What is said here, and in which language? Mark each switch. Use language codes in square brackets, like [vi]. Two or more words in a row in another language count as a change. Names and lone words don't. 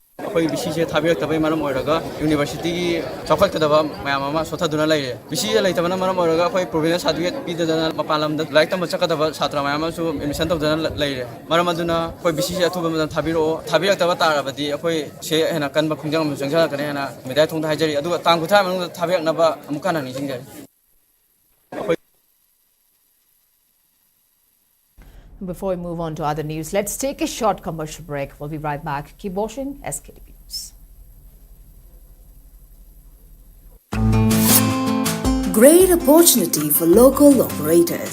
[mni] ꯑꯩꯈꯣꯏ ꯕꯤꯁꯤꯁꯦ ꯊꯥꯕꯤꯔꯛꯇꯕꯩ ꯃꯔꯝ ꯑꯣꯏꯔꯒ ꯌꯨꯅꯤꯚꯔꯁꯤꯇꯤꯒꯤ ꯆꯥꯎꯈꯠꯀꯗꯕ ꯃꯌꯥꯝ ꯑꯃ ꯁꯣꯊꯗꯨꯅ ꯂꯩꯔꯦ ꯕꯤꯁꯤꯁꯦ ꯂꯩꯇꯕꯅ ꯃꯔꯝ ꯑꯣꯏꯔꯒ ꯑꯩꯈꯣꯏ [en] provisional certificate [mni] ꯄꯤꯗꯗꯅ ꯃꯄꯥꯟ ꯂꯝꯗ ꯂꯥꯏꯔꯤꯛ ꯇꯝꯕ ꯆꯠꯀꯗꯕ ꯁꯥꯇ꯭ꯔ ꯃꯌꯥꯝ ꯑꯃꯁꯨ ꯑꯦꯗꯃꯤꯁꯟ ꯇꯧꯗꯅ ꯂꯩꯔꯦ ꯃꯔꯝ ꯑꯗꯨꯅ ꯑꯩꯈꯣꯏ ꯕꯤꯁꯤꯁꯦ ꯑꯊꯨꯕ ꯃꯇꯝꯗ ꯊꯥꯕꯤꯔꯛꯇꯕ ꯇꯥꯔꯕꯗꯤ ꯑꯩꯈꯣꯏ ꯁꯦ ꯍꯦꯟꯅ ꯀꯟꯕ ꯈꯣꯡꯖꯪ ꯑꯃ ꯆꯪꯁꯤꯜꯂꯛꯀꯅꯤ ꯍꯥꯏꯅ ꯃꯦꯗꯤꯌꯥ ꯊꯣꯡꯗ ꯍꯥꯏꯖꯔꯤ ꯑꯗꯨꯒ ꯇꯥꯡ 9 ꯃꯅꯨꯡꯗ ꯊꯥꯕꯤꯔꯛꯅꯕ ꯑꯃꯨꯛ ꯍꯟꯅ ꯅꯤꯡꯁꯤꯡꯖꯔꯤ [en] Before we move on to other news, let's take a short commercial break. We'll be right back. Keep watching Sktv'S. Great opportunity for local operators.